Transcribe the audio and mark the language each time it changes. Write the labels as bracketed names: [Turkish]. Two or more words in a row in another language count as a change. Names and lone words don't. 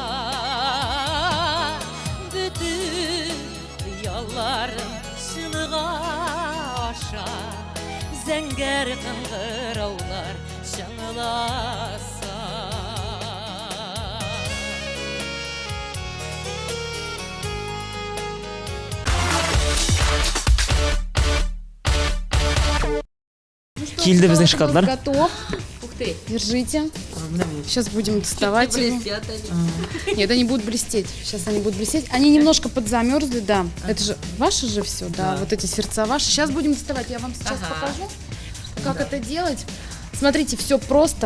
[Tatar] Бөтен хыялларым чынга аша, зәңгәр кыңгыраулар чыңласа. Килде безнең шоколадлар. [Russian] Готов. Ух ты. Держите. Сейчас будем доставать его. Нет, они будут блестеть. Сейчас они будут блестеть. Они немножко подзамерзли, да. Это же ваше же все, да. Вот эти сердца ваши. Сейчас будем доставать. Я вам сейчас покажу, как это делать. Смотрите, все просто.